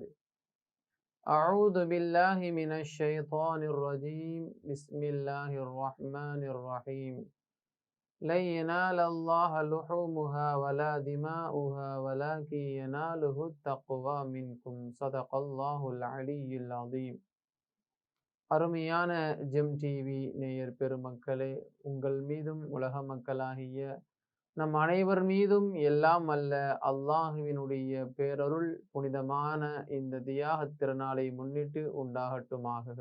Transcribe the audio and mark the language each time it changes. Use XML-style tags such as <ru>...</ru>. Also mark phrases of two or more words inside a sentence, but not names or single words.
<ar>أعوذ بالله من الشيطان الرجيم. بسم الله الرحمن الرحيم. لن ينال الله لحومها ولا دماؤها ولكن يناله التقوى منكم. صدق الله العلي العظيم.</ar> <ta>அருமையான ஜெம் டிவி நேயர் பெருமக்களே, உங்கள் மீதும் உலக மக்களாகிய நம் அனைவர் மீதும் எல்லாம் அல்ல அல்லாஹுவினுடைய பேரருள் புனிதமான இந்த தியாகத் திருநாளை முன்னிட்டு உண்டாகட்டுமாக.</ta>